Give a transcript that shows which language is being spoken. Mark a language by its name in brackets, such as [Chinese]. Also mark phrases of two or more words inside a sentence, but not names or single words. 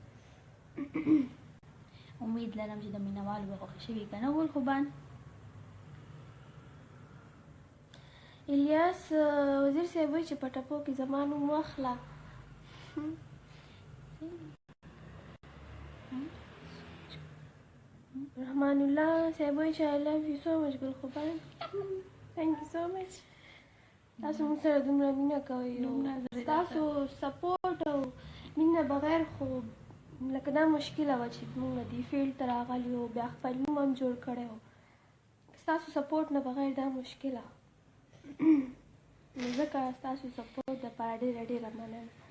[Pashto] امید لرم چې د مینهوالو به خوښې شوي که نه ګلخوبان. الیاس وزیر صاحب وایي چې په ټپو کې زما نوم واخله. رحمان الله صاحب وایي چې [English] I love you so much [Pashto] ګلخوبان. [English] Thank you so much. [Pashto] تاسو موږ سره دومره مینه کوئ، تاسو سپورټ او مینه بغیر خو لکه دا مشکله وه چې موږ دې فیلډ ته راغلي وو، بیا خپل نوم هم جوړ کړی و. ستاسو سپورټ نه بغیر دا مشکله نو ځکه ستاسو سپورټ دپاره ډېره ډېره مننه